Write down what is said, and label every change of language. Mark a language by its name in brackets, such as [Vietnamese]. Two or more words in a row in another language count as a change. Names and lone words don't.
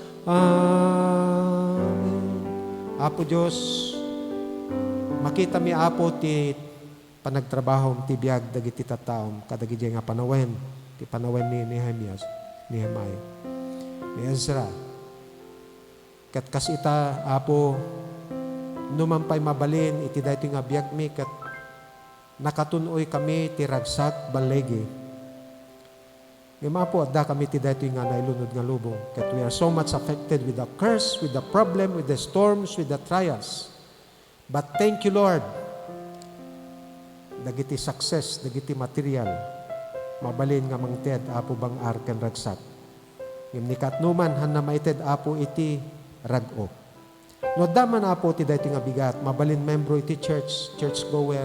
[Iloko] Amen. Apo Diyos, makita mi Apo ti panagtrabaho ti biag dagiti tattaom kadagiti nga panawen ti panawen ni Nehemiah ni Ezra kat kas ita Apo numampay mabalin iti daytoy nga biag mi kat nakatunoy kami ti ragsak balegi Apo adda kami ti daytoy nga nailunod nga lubong kat [English] we are so much affected with the curse, with the problem, with the storms, with the trials, but thank you Lord [Iloko] dagiti success, dagiti material, mabalin nga mangted, Apo bang arken ragsak. Ngem ni katnuman, han na maited, Apo iti rag-o. No daman, Apo, ti daytoy nga bigat, mabalin membro iti [English] church goer.